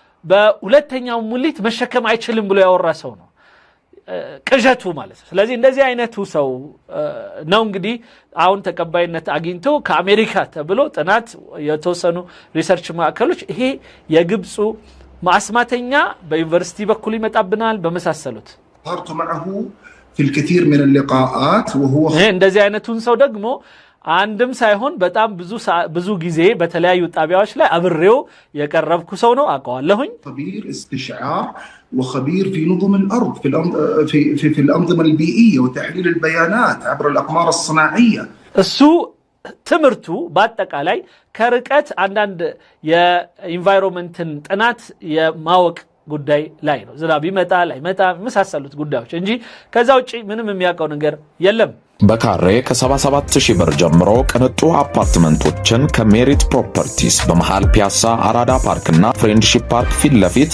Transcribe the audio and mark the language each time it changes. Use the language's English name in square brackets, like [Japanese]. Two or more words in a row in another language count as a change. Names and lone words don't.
[Amharic] በሁለተኛው ሙሊት መሸከም አይችልም ብሎ ያወራ ሰው ነው ቅዠቱ ማለት ነው። ስለዚህ እንደዚህ አይነቱ ሰው ነው እንግዲህ አሁን ተቀባይነት አግኝቶ ከአሜሪካ ተብሎ ጥናት የተወሰኑ ሪሰርች ማዕከሎች ይሄ የግብፁ ማስማተኛ በዩኒቨርሲቲ በኩል ይመጣብናል በመሳሰሉት [Arabic] صارت معه في الكثير من اللقاءات وهو [Amharic] እንደዚህ አይነቱን ሰው ደግሞ አንድም ሳይሆን በጣም ብዙ ጊዜ በተለያዩ ጣቢያዎች ላይ አብሬው የቀረብኩ ሰው ነው አውቀዋለሁኝ [Arabic] خبير استشعار وخبير في نظم الأرض في الأنظمة البيئية وتحليل البيانات عبر الأقمار الصناعية [Amharic] እሱ ትምርቱ በአጠቃላይ ከርቀት አንዳንድ የኢንቫይሮንመንትን ጥናት የማወቅ ጉዳይ ላይ ነው ዝናብ ይመጣል አይመጣ መሳሰሉት ጉዳዮች እንጂ ከዛ ውጪ ምንም የሚያውቀው ነገር የለም በካሬ ከ77,000 ብር ጀምሮ ቅንጡ አፓርትመንቶችን ከሜሪት ፕሮፐርቲስ በመሃል ፒያሳ አራዳ ፓርክና ፍሬንድሺፕ ፓርክ ፊት ለፊት